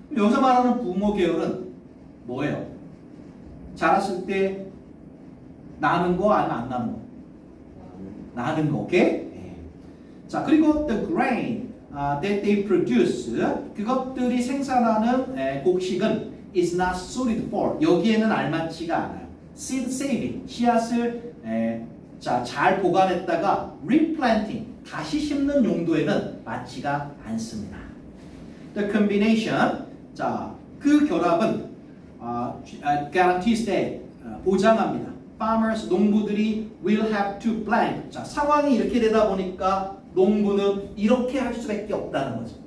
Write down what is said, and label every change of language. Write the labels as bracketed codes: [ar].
[ko] 여기서 말하는 부모 계열은 뭐예요? 자랐을 때 나는 거 아니면 안 나는 거? 나는 거, 오케이? [en] 자, 그리고 the grain that they produce, [ko] 그것들이 생산하는 곡식은 [en] is not suited for, [ko] 여기에는 알맞지가 않아요. [en] seed saving, [ko] 씨앗을 잘 보관했다가 replanting, 다시 심는 용도에는 맞지가 않습니다. [en] The combination, [ko] 자, 그 결합은 [en] guarantees that, [ko] 보장합니다. [en] Farmers, [ko] 농부들이 [en] will have to blank. [ko] 자, 상황이 이렇게 되다 보니까 농부는 이렇게 할 수밖에 없다는 거죠.